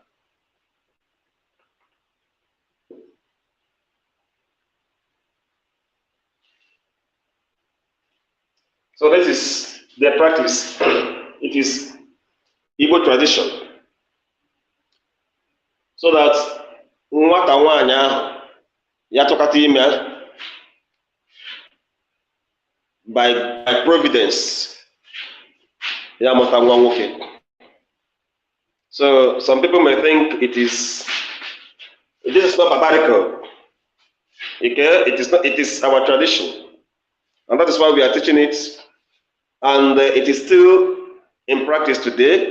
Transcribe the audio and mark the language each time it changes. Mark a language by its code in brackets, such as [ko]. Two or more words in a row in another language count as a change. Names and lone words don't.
[en] So this is the practice. It is Igbo tradition. So that [ig] nwata nwaanyị ahụ ya tụkata ime [en] by providence [ig] ya mụta nwa nwoke. [en] So some people may think this is not barbarical. Okay? It is our tradition. And that is why we are teaching it. And it is still in practice today.